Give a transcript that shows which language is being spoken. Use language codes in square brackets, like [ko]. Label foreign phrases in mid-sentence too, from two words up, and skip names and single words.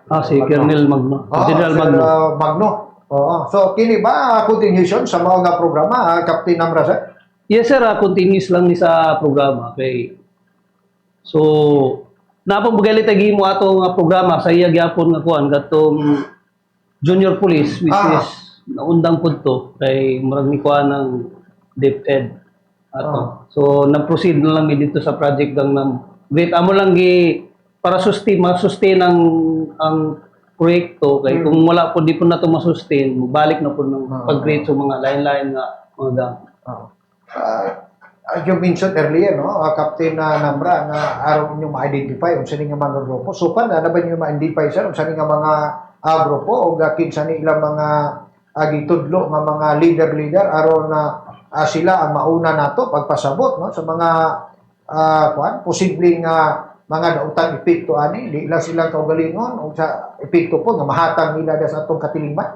[ceb] Si Colonel Magno. General Magno. Magno. So, kini ba continuation sa mga nga programa, Captain Amra, sir? [en] Yes sir, [ceb] continuous lang ni sa programa kay so napang magalit agi mo ato nga programa sa iya gyapon nga kuan katong [en] junior police which Ah. [ceb] is naundang pud to kay murag ni kuan ng DepEd ato. So nag-proceed na lang mi dito sa project Gangnam. [en] Wait, [ceb] amo lang gi para ma-sustain ang proyekto kay kung wala po di po na to ma-sustain, balik na po ng pag-create sa mga lain-lain nga mga gang. [en] As you mentioned earlier, [ceb] no, Captain Nambra, nga araw ninyo ma-identify [tl] kung saan [ceb] nga mga grupo. So, pa na ba ninyo ma-identify sir [tl] kung saan [ceb] nga mga grupo o kinsa ni ilang mga gitudlo nga mga leader aron na sila ang mauna nato pagpasabot no sa mga posibleng mga daotang epekto ani di lang sila kaugalingon o sa epekto po nga mahatag nila sa atong katilingban.